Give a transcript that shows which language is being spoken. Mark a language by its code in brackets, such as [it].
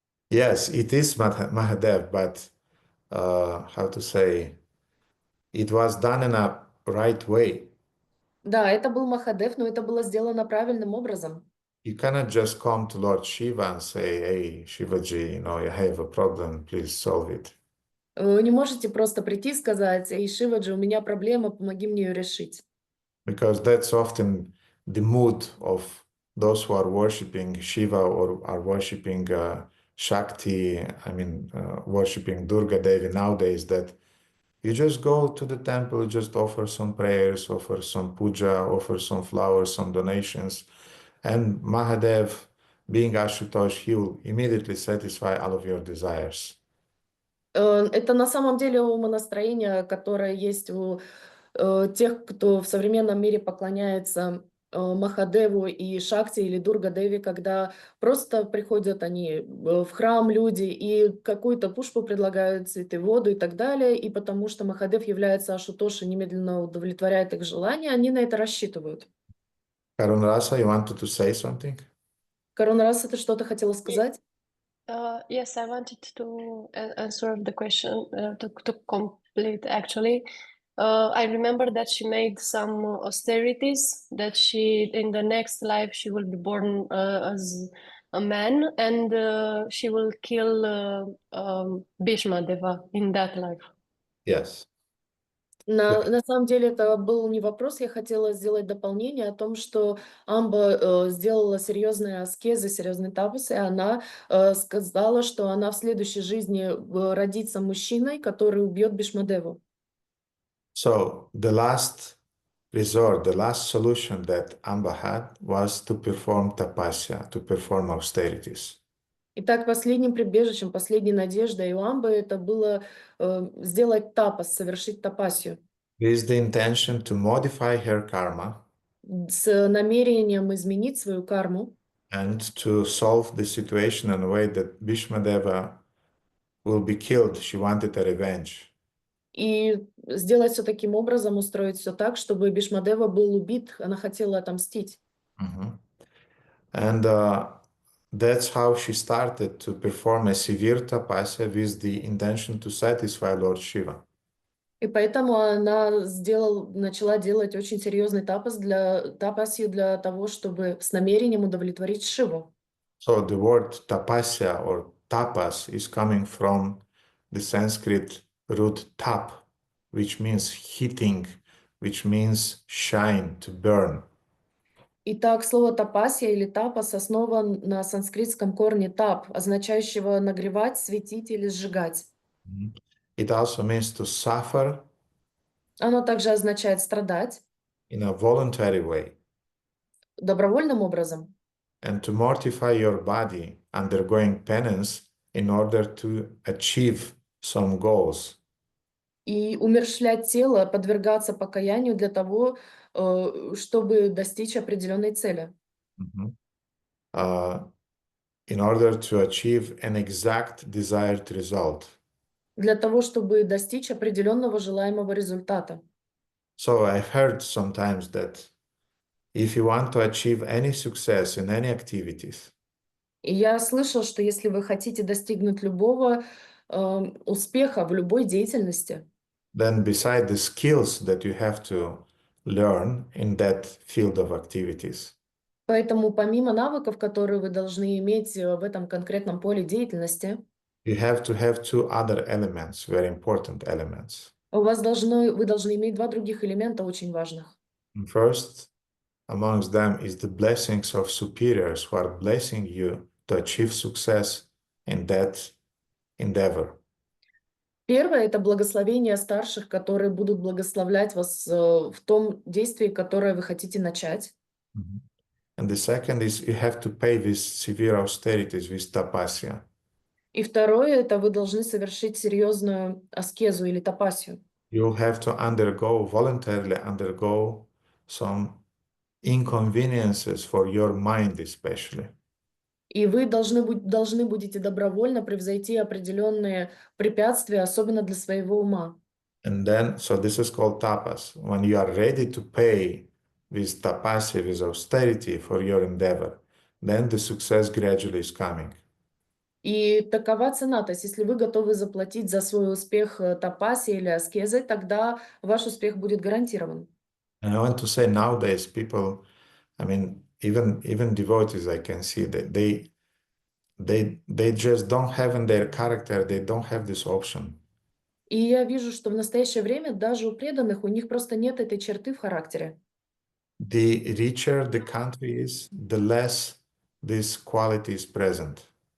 [en] Yes, it is Mahadev, but how to say, it was done in a right way. [ru] Да, это был Махадев, но это было сделано правильным образом. [en] You cannot just come to Lord Shiva and say, hey, Shivaji, I have a problem, please solve it. [ru] Вы не можете просто прийти и сказать: эй, Шиваджи, у меня проблема, помоги мне ее решить. [en] Because that's often the mood of those who are worshipping Shiva or are worshipping Shakti, worshipping Durga Devi nowadays, that you just go to the temple, just offer some prayers, offer some puja, offer some flowers, some donations, and Mahadev, being Ashutosh, he will immediately satisfy all of your desires. [ru] Это на самом деле умонастроение, которое есть у тех, кто в современном мире поклоняется Махадеву и Шакти или Дурга Деви, когда просто приходят они в храм, люди, и какую-то пушпу предлагают, цветы, воду и так далее, и потому что Махадев является Ашутоши, немедленно удовлетворяет их желания, они на это рассчитывают. [en] Karunrasa, you wanted to say something? [ru] Карунраса, ты что-то хотела сказать? [en] Yes, I wanted to answer the question to complete actually. I remember that she made some austerities, that she, in the next life, she will be born as a man, and she will kill Bhīṣmadeva in that life. Yes. [ru] На самом деле это был не вопрос, я хотела сделать дополнение о том, что Амба сделала серьезные аскезы, серьезные тапасы, и она сказала, что она в следующей жизни родится мужчиной, который убьет Бhīṣmadevу. [en] So the last resort, the last solution that Amba had was to perform tapasya, to perform austerities. [ru] Итак, последним прибежищем, последней надеждой у Амбы это было сделать тапас, совершить тапасию. [en] With the intention to modify her karma [ru] С намерением изменить свою карму [en] and to solve the situation in a way that Bhīṣmadeva will be killed. She wanted a revenge. [ru] и сделать все таким образом, устроить все так, чтобы Бhīṣmadeva был убит, она хотела отомстить. [en] And that's how she started to perform a severe tapasya with the intention to satisfy Lord Shiva. [ru] И поэтому она начала делать очень серьезный тапасью для того, чтобы с намерением удовлетворить Шиву. [en] So the word tapasya or tapas is coming from the Sanskrit root tap, which means heating, which means shine, to burn. [ru] Итак, слово тапасия или тапас основан на санскритском корне тап, означающего нагревать, светить или сжигать. [en] It also means to suffer [ru] Оно также означает страдать [en] in a voluntary way [ru] добровольным образом [en] and to mortify your body, undergoing penance in order to achieve some goals. [ru] и умерщвлять тело, подвергаться покаянию для того, чтобы достичь определенной цели. [en] In order to achieve an exact desired result. [ru] Для того, чтобы достичь определенного желаемого результата. [en] So I've heard sometimes that if you want to achieve any success in any activities, [ru] И я слышал, что если вы хотите достигнуть любого успеха в любой деятельности, [en] then beside the skills that you have to learn in that field of activities, [ru] поэтому помимо навыков, которые вы должны иметь в этом конкретном поле деятельности, [en] you have to have two other elements, very important elements. [ru] вы должны иметь два других элемента очень важных. [en] And first, amongst them is the blessings of superiors who are blessing you to achieve success in that endeavor. [ru] Первое – это благословение старших, которые будут благословлять вас в том действии, которое вы хотите начать. [en] And the second is you have to pay with severe austerities, with tapasya. [ru] И второе – это вы должны совершить серьезную аскезу или тапасию. [en] You'll have to voluntarily undergo some inconveniences for your mind especially. [ru] И вы должны будете добровольно превзойти определенные препятствия, особенно для своего ума. [en] And then, so this is called tapas. When you are ready to pay with tapasya, with austerity for your endeavor, then the success gradually is coming. [ru] И такова цена. То есть, если вы готовы заплатить за свой успех тапасией или аскезой, тогда ваш успех будет гарантирован. [en] And I want to say nowadays people, I mean, even devotees, I can see that they just don't have in their character, they don't have this option. [ru] И я вижу, что в настоящее время даже у преданных у них просто нет этой черты в характере. [en] The richer the country is, the less this quality is present.